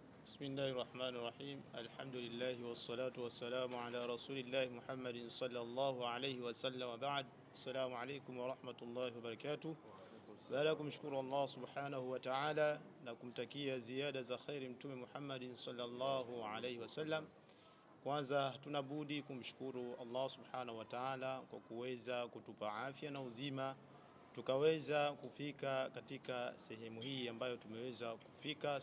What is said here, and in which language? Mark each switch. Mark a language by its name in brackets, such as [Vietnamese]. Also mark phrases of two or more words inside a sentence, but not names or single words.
[Arabic] بسم الله الرحمن الرحيم. الحمد لله والصلاة والسلام على رسول الله محمد صلى الله عليه وسلم وبعد. السلام عليكم ورحمة الله وبركاته. [Swahili] Baada ya kumshukuru Allah [Arabic] سبحانه وتعالى [Swahili] na kumtakia ziada za khairi Mtume [Arabic] محمد صلى الله عليه وسلم, [Swahili] kwanza tunabudi kumshukuru Allah [Arabic] سبحانه وتعالى [Swahili] kwa kuweza kutupa afya na uzima tukaweza kufika katika sehemu hii ambayo tumeweza kufika.